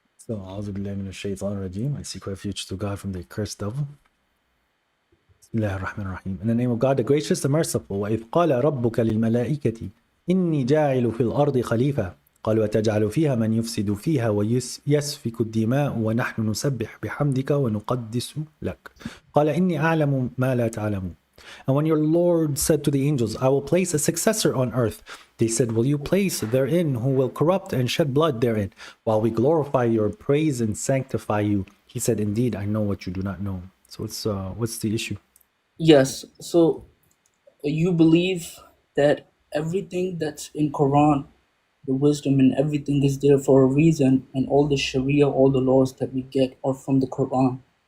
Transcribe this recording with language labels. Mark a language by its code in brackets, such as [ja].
[ar] So, أعوذ بالله من الشيطان الرجيم. [en] I seek refuge to God from the accursed devil. [ar] Bismillah ar-Rahman ar-Rahim. [en] In the name of God, the gracious, the merciful. [ar] وإذ قال ربك للملائكة إني جاعل في الأرض خليفة قالوا وتجعل فيها من يفسد فيها ويسفك الدماء ونحن نسبح بحمدك ونقدس لك قال إني أعلم ما لا تعلمون. [en] And when your Lord said to the angels, I will place a successor on earth, they said, will you place therein who will corrupt and shed blood therein, while we glorify your praise and sanctify you? He said, indeed, I know what you do not know. So what's the issue? Yes. So you believe that everything that's in Quran, the wisdom and everything is there for a reason, and all the Sharia, all the laws that we get are from the Quran.